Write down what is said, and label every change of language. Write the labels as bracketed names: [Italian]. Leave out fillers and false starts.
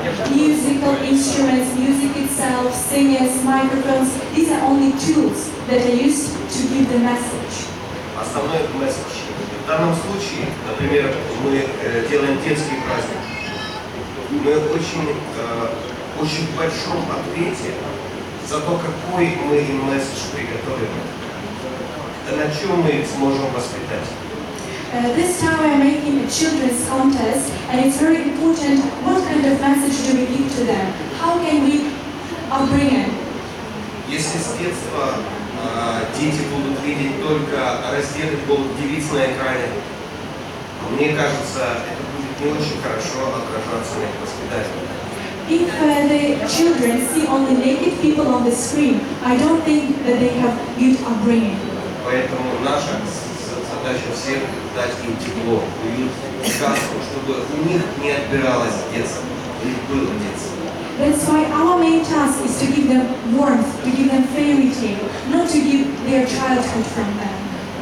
[English] Musical instruments, music itself, singers, microphones, these are only tools that are used to give the message. [Russian] Основной месседж. В данном случае, например, мы делаем детский праздник. Мы очень в большом ответе за то, какой мы им месседж приготовим. На чем мы их сможем воспитать. [English] This time we are making a children's contest, and it's very important what kind of message do we give to them. How can we upbring them? [Russian] Если с детства дети будут видеть только раздетых голых девиц на экране, мне кажется, это будет не очень хорошо отражаться на их воспитании. [English] If the children see only naked people on the screen, I don't think that they have good upbringing. [Russian] Поэтому наша задача всех дать им тепло, уют, сказку, чтобы у них не отбиралось детство, у них было детство. [English] That's why our main task is to give them warmth, to give them fairy tale, not to give their childhood from them.